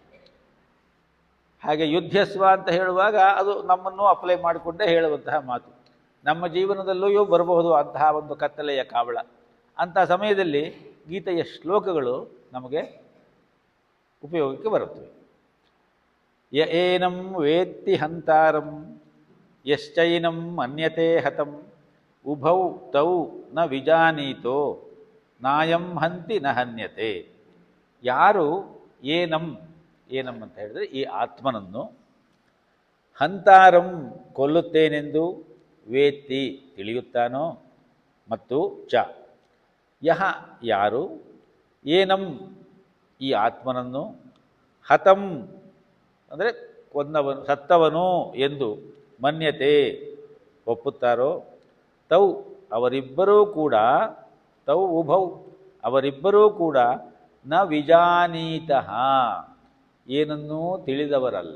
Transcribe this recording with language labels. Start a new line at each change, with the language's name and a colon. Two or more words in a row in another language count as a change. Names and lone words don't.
Kannada: ಹಾಗೆ ಯುದ್ಧಸ್ವ ಅಂತ ಹೇಳುವಾಗ ಅದು ನಮ್ಮನ್ನು ಅಪ್ಲೈ ಮಾಡಿಕೊಂಡೇ ಹೇಳುವಂತಹ ಮಾತು. ನಮ್ಮ ಜೀವನದಲ್ಲೂ ಬರಬಹುದು ಅಂತಹ ಒಂದು ಕತ್ತಲೆಯ ಕಾವಳ. ಅಂಥ ಸಮಯದಲ್ಲಿ ಗೀತೆಯ ಶ್ಲೋಕಗಳು ನಮಗೆ ಉಪಯೋಗಕ್ಕೆ ಬರುತ್ತವೆ.
Sanskrit: ಯ ಏನಂ ವೇತ್ತಿ ಹಂತಾರಂ ಯಶ್ಚೈನಂ ಮನ್ಯತೆ ಹತಂ ಉಭೌ ತೌ ನ ವಿಜಾನೀತೋ ನಾಯಂ ಹಂತಿ ನ ಹನ್ಯತೆ.
Kannada: ಯಾರು ಏನಂ ಅಂತ ಹೇಳಿದರೆ ಈ ಆತ್ಮನನ್ನು ಹಂತಾರಂ ಕೊಲ್ಲುತ್ತೇನೆಂದು ವೇತ್ತಿ ತಿಳಿಯುತ್ತಾನೋ, ಮತ್ತು
Sanskrit: ಚ ಯಹ
Kannada: ಯಾರು ಏನಂ ಈ ಆತ್ಮನನ್ನು ಹತಂ ಅಂದರೆ ಕೊಂದವನು ಸತ್ತವನು ಎಂದು ಮನ್ಯತೆ ಒಪ್ಪುತ್ತಾರೋ, ತೌ ಅವರಿಬ್ಬರೂ ಕೂಡ,
Sanskrit: ತೌ ಉಭೌ
Kannada: ಅವರಿಬ್ಬರೂ ಕೂಡ
Sanskrit: ನ ವಿಜಾನೀತಃ
Kannada: ಏನನ್ನೂ ತಿಳಿದವರಲ್ಲ.